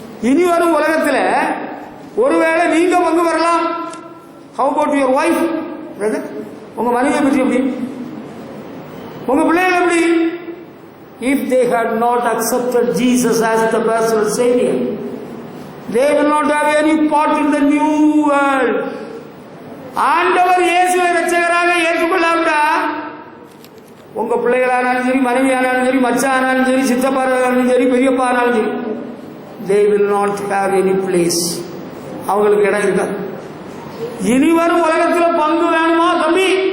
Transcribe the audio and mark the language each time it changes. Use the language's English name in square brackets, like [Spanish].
[Tamil] இனி வரும் உலகத்துல ஒருவேளை நீங்க பங்கு வரலாம். [English] How about your wife, brother? [Tamil] உங்க மனைவியை பற்றி எப்படி? உங்க பிள்ளைகள் எப்படி? [English] If they had not accepted Jesus as the personal Savior, they will not have any part in the new world. [Tamil] ஆண்டவர் இயேசுவை இரட்சகராக ஏற்றுக்கொள்ளாவிட்டா உங்க பிள்ளைகளானாலும் சரி, மனைவி ஆனாலும் சரி, மச்சா ஆனாலும் சரி, சித்தப்பா ஆனாலும் சரி, பெரியப்பா ஆனாலும் சரி, [English] they will not have any place. [Tamil] அவங்களுக்கு இடம் இருக்காது. இனி வரும் உலகத்தில் பங்கு வேணுமா தம்பி?